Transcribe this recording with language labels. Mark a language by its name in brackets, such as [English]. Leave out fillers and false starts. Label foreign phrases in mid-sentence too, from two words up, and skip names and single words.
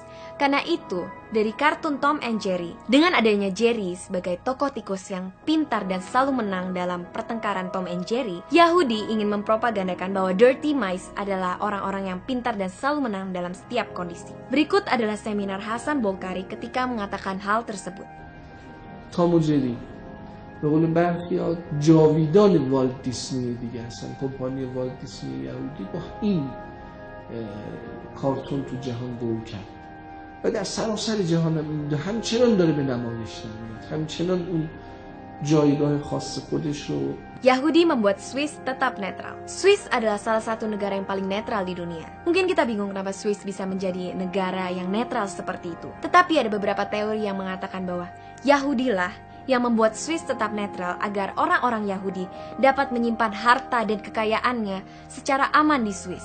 [Indonesian] Karena itu, dari kartun Tom and Jerry, dengan adanya Jerry sebagai tokoh tikus yang pintar dan selalu menang dalam pertengkaran Tom and Jerry, Yahudi ingin mempropagandakan bahwa [English] dirty mice [Indonesian] adalah orang-orang yang pintar dan selalu menang dalam setiap kondisi. Berikut adalah seminar Hassan Bolkari ketika mengatakan hal tersebut. [Persian] Tom و جری به قول برخی‌ها جاویدان والت دیسنی دیگه هستن. کمپانی والت دیسنی یهودی با این کارتون تو جهان گل کرد و در سراسر جهان همچنان داره به نمایش میاد، همچنان اون جایگاه خاص خودش رو. [Indonesian] Yahudi membuat Swiss tetap netral. Swiss adalah salah satu negara yang paling netral di dunia. Mungkin kita bingung kenapa Swiss bisa menjadi negara yang netral seperti itu. Tetapi ada beberapa teori yang mengatakan bahwa Yahudilah yang membuat Swiss tetap netral agar orang-orang Yahudi dapat menyimpan harta dan kekayaannya secara aman di Swiss.